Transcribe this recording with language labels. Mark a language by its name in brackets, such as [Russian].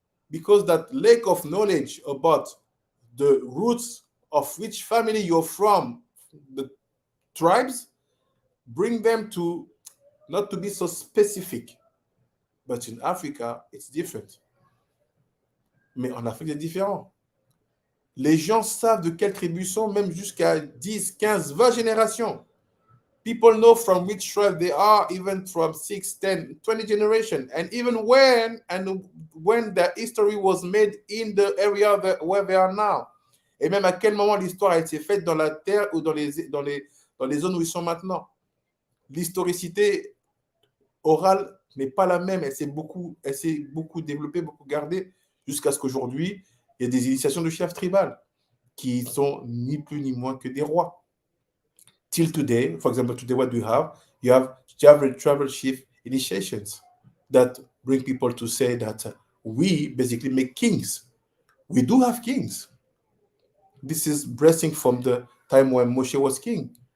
[English] Because that lack of knowledge about the roots of which family you're from, the tribes, bring them to not to be so specific. But in Africa, it's different. [French] Mais en Afrique, c'est différent. Les gens savent de quelle tribu sont, même jusqu'à 10, 15, 20 générations. [English] People know from which tribe they are, even from 6, 10, 20 generations. And even when the history was made in the area where they are now. [French] Et même à quel moment l'histoire a été faite dans la terre ou dans les zones où ils sont maintenant. L'historicité orale n'est pas la même. Elle s'est beaucoup développée, beaucoup gardée, jusqu'à ce qu'aujourd'hui, il y a des initiations de chefs tribales qui sont ni plus ni moins que des rois. [English] Till today, for example, today what do you have? You have tribal chief initiations that bring people to say that we basically make kings. We do have kings. This is blessing from the time when Moshe was king.